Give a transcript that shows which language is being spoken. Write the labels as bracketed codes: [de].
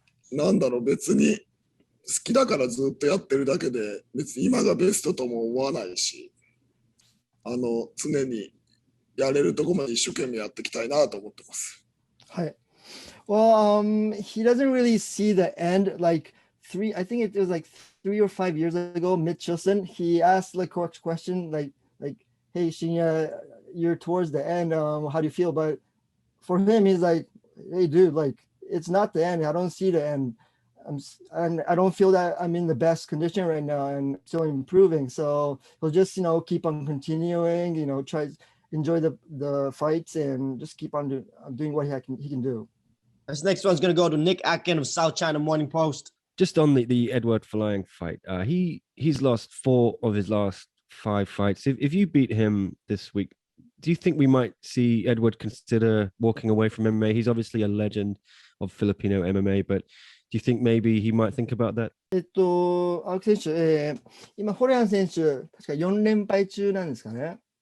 [ja] なんだろう、別に好きだからずっとやってるだけで別に今がベストとも思わないし、常にやれるとこまで一生懸命やっていきたいなと思ってます。はい。 [en] Well, he doesn't really see the end. Like I think it was like 3 or 5 years ago, Mitchelson, he asked like a question like, hey, Shinya, you're towards the end. How do you feel? But for him, he's like, hey, dude, like it's not the end. I don't see the end. And I don't feel that I'm in the best condition right now and still improving. So he'll just, keep on continuing, try enjoy the fights and just keep on doing what he can do. This next one's going to go to Nick Atkin of South China Morning Post. Just on the Eduard Folayang fight, he's lost 4 of his last 5 fights. If you beat him this week, do you think we might see Edward consider walking away from MMA? He's obviously a legend of Filipino MMA, but do you think maybe he might think about that? [ja] 青木選手、今フォレアン選手確か4連敗中なんですかね。